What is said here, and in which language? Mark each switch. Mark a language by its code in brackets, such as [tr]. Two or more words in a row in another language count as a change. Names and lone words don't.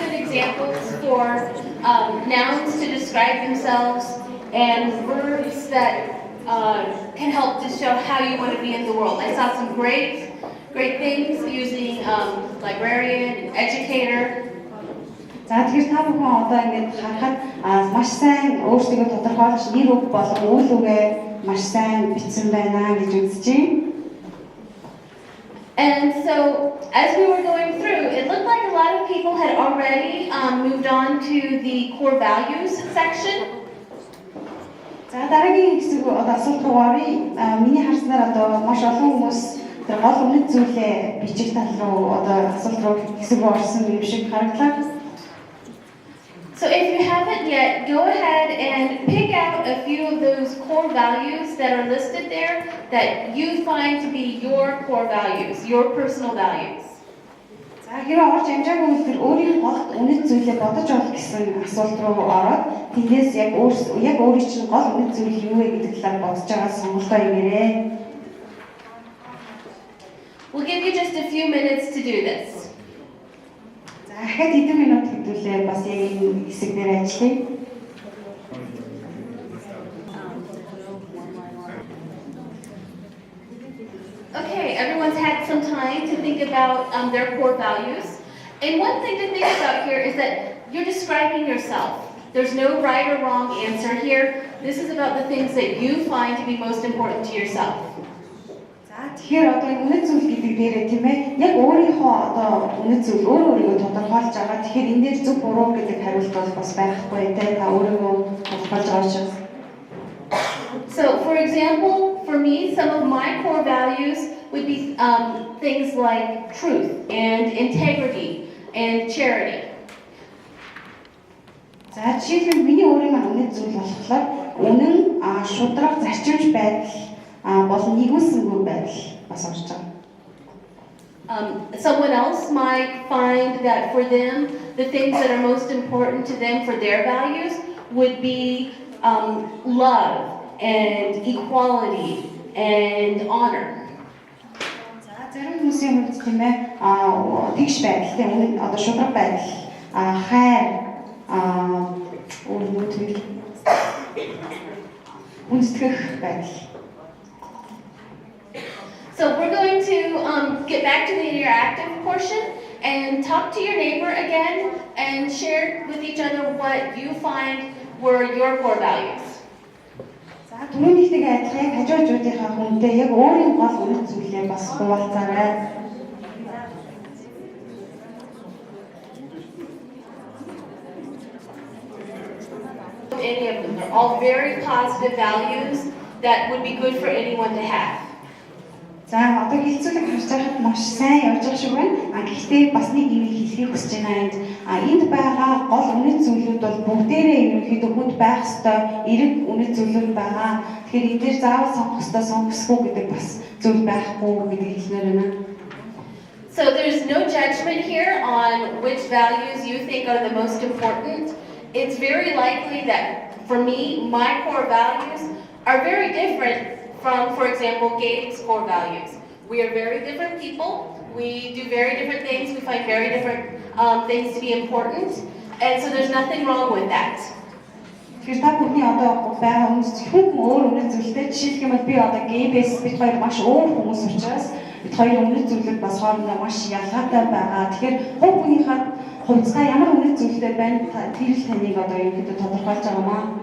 [en] good examples for nouns to describe themselves and verbs that can help to show how you want to be in the world. I saw some great things using librarian, educator. [mn] За тэгэхээр та бүхэн одоо ингээд харахад маш сайн өөрсдөө тодорхойлж нэр үг болон үйл үгээ маш сайн бичсэн байна гэж үзэж байна. [en] And so, as we were going through, it looked like a lot of people had already moved on to the core values section. [mn] За дараагийн хэсэг одоо асуулт руугаа миний харснаар одоо маш олон хүмүүс тэр гол үнэт зүйлээ бичих тал руу одоо асуулт руу хэсэг рүү орсон юм шиг харагдлаа. [en] So if you haven't yet, go ahead and pick out a few of those core values that are listed there that you find to be your core values, your personal values. [mn] За хэрэг орж амжаагүй үлдэр өөрийн голд үнэт зүйлээ бодож олох гэсэн асуулт руу ороод тэндээс яг өөрийн чинь гол үнэт зүйл юу вэ гэдэг талаар бодож байгаа сонголтоо хийгээрэй. [en] We'll give you just a few minutes to do this. [mn] За дахиад хэдэн минут хэдүүлээ бас яг энэ хэсэг дээр ажиллая. [en] Okay, everyone's had some time to think about their core values. And one thing to think about here is that you're describing yourself. There's no right or wrong answer here. This is about the things that you find to be most important to yourself. [mn] За тэгэхээр одоо үнэт зүйл гэдэг дээрээ тийм ээ яг өөрийнхөө одоо үнэт зүйл өөрийгөө тодорхойлж байгаа. Тэгэхээр энэ дээр зөв буруу гэдэг хариулт бол бас байхгүй те та өөрийгөө тодорхойлж байгаа учраас. [en] So, for example, for me, some of my core values would be things like truth and integrity and charity. [mn] За жишээлбэл миний өөрийн үнэт зүйл болохоор үнэн, шударга, зарчимж байдал болон нэгүсэнгүй байдал бас орж байгаа. [en] Someone else might find that for them, the things that are most important to them for their values would be love and equality and honor. [mn] За зарим хүмүүсийн хувьд тийм ээ тэгш байдал тийм одоо шударга байдал хайр үнэтгэх байдал. [en] So we're going to get back to the interactive portion and talk to your neighbor again and share with each other what you find were your core values. [mn] За түрүүнийхтэйгээ адилхан яг хажуужуудынхаа хүнтэй яг өөрийн гол үнэт зүйлээ бас хуваалцаарай. [en] Any of them, they're all very positive values that would be good for anyone to have. [mn] За одоо хэлэлцүүлэг харж байхад маш сайн явж байгаа шиг байна. Гэхдээ бас нэг юм хэлхийг хүсэж байна. Энд байгаа гол үнэт зүйлүүд бол бүгдээрээ ерөнхийдөө хүнд байх ёстой эрэг үнэт зүйлүүд байгаа. Тэгэхээр энэ дээр заавал сонгох ёстой сонгосгүй гэдэг бас зүйл байхгүй гэдгийг хэлмээр байна. [en] So there's no judgment here on which values you think are the most important. It's very likely that for me, my core values are very different from, for example, Gabe's core values. We are very different people. We do very different things. We find very different things to be important. And so there's nothing wrong with that. [mn] Тэгэхээр та бүхний одоо байгаа хүмүүс зөвхөн өөр үнэт зүйлтэй жишээлх юм бол би одоо Gabe-с бид хоёр маш өөр хүмүүс учраас бид хоёрын үнэт зүйлүүд бас хоорондоо маш ялгаатай байгаа. Тэгэхээр хувь хүнийхээ хувьцаа ямар үнэт зүйлтэй байна тэр л таныг одоо ерөнхийдөө тодорхойлж байгаа маа.